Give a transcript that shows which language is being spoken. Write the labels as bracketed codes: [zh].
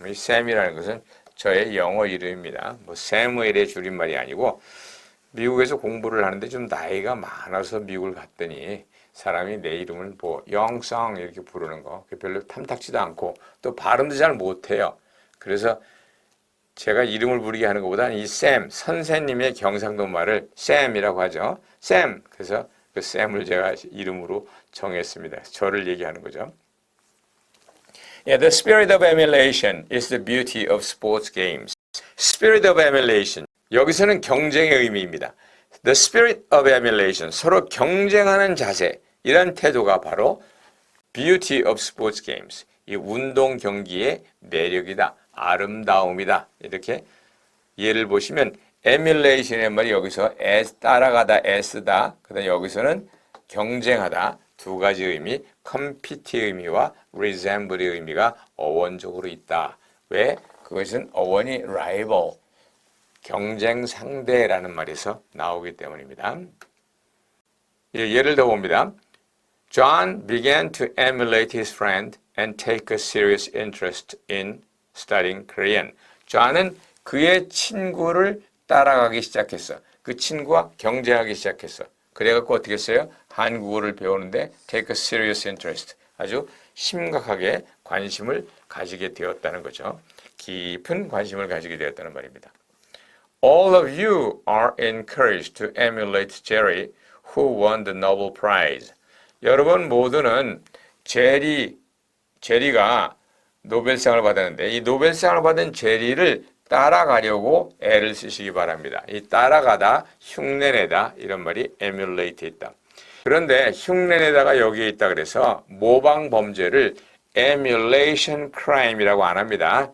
[ko] 이 샘이라는 것은 저의 영어 이름입니다. 뭐 세무엘의 줄임말이 아니고 미국에서 공부를 하는데 좀 나이가 많아서 미국을 갔더니 사람이 내 이름을 뭐 영성 이렇게 부르는 거 별로 탐탁지도 않고 또 발음도 잘 못해요. 그래서 제가 이름을 부르게 하는 것보다는 이 샘, 선생님의 경상도 말을 샘이라고 하죠. 샘. 그래서 그 샘을 제가 이름으로 정했습니다. 저를 얘기하는 거죠. [en] Yeah, the spirit of emulation is the beauty of sports games. Spirit of emulation. [ko] 여기서는 경쟁의 의미입니다. [en] The spirit of emulation. [ko] 서로 경쟁하는 자세. 이런 태도가 바로 [en] beauty of sports games. [ko] 이 운동 경기의 매력이다. 아름다움이다. 이렇게 예를 보시면 emulation의 말이 여기서 따라가다, 애쓰다. 그다음 여기서는 경쟁하다. 두 가지 의미, compete의 의미와 resemble의 의미가 어원적으로 있다. 왜? 그것은 어원이 rival, 경쟁 상대라는 말에서 나오기 때문입니다. 예를 더 봅니다. [en] John began to emulate his friend and take a serious interest in studying Korean. [ko] John은 그의 친구를 따라가기 시작했어. 그 친구와 경쟁하기 시작했어. 그래갖고 어떻게 했어요? 한국어를 배우는데 [en] take a serious interest. [ko] 아주 심각하게 관심을 가지게 되었다는 거죠. 깊은 관심을 가지게 되었다는 말입니다. [en] All of you are encouraged to emulate Jerry, who won the Nobel Prize. [ko] 여러분 모두는 제리가 노벨상을 받았는데 이 노벨상을 받은 제리를 따라가려고 애를 쓰시기 바랍니다. 이 따라가다, 흉내내다 이런 말이 emulate 있다. 그런데 흉내내다가 여기에 있다 그래서 모방 범죄를 emulation crime이라고 안 합니다.